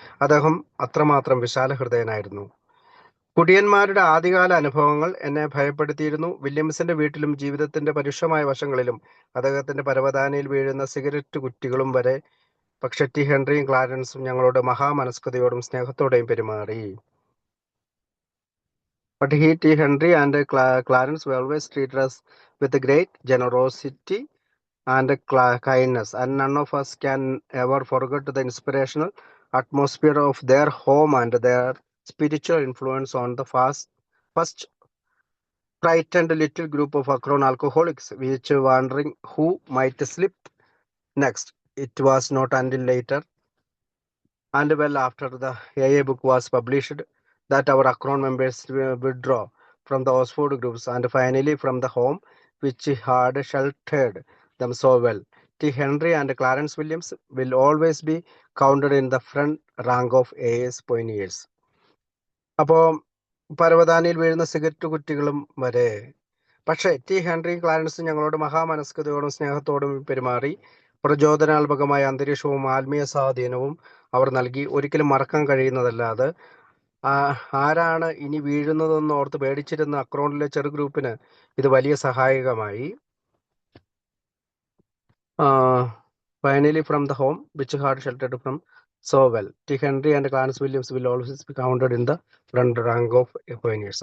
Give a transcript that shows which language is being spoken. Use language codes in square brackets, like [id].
[ml] അദ്ദേഹം അത്രമാത്രം വിശാലഹൃദയനായിരുന്നു. കുടിയന്മാരുടെ ആദ്യകാല അനുഭവങ്ങൾ എന്നെ ഭയപ്പെടുത്തിയിരുന്നു. വില്യംസിന്റെ വീട്ടിലും ജീവിതത്തിന്റെ പരുഷമായ വശങ്ങളിലും അദ്ദേഹത്തിന്റെ പരവതാനിയിൽ വീഴുന്ന സിഗരറ്റ് കുറ്റികളും വരെ. പക്ഷെ ടി. ഹെൻറിയും ക്ലാരൻസും ഞങ്ങളോട് മഹാമനസ്കതയോടും സ്നേഹത്തോടെയും പെരുമാറി. [en] But T. Henry and Clarence always treated us with great generosity and kindness, and none of us can ever forget the inspirational atmosphere of their home and their spiritual influence on the first frightened little group of Akron alcoholics, which wondering who might slip next. It was not until later and well after the AA book was published that our Akron members withdraw from the Oxford groups and finally from the home which had sheltered them so well. T. Henry and Clarence Williams will always be counted in the front rank of AA's pioneers. [ml] അപ്പോൾ പരവതാനിയിൽ വീഴുന്ന cigarette കുറ്റികളും വരെ. പക്ഷേ T. ഹെൻറിയും ക്ലാരൻസും ഞങ്ങളോട് മഹാമനസ്കതയോടും സ്നേഹത്തോടും പെരുമാറി. പ്രചോദനാത്മകമായ അന്തരീക്ഷവും ആത്മീയ സ്വാധീനവും അവർ നൽകി. ഒരിക്കലും മറക്കാൻ കഴിയുന്നതല്ലാതെ ആരാണ് ഇനി വീഴുന്നതെന്ന് ഓർത്ത് പേടിച്ചിരുന്ന അക്രോണിലെ ചെറു ഗ്രൂപ്പിന് ഇത് വലിയ സഹായകമായി. [en] Finally from the home which had sheltered from so well. T. Henry and Clarence Williams will always be counted in the front rank of pioneers.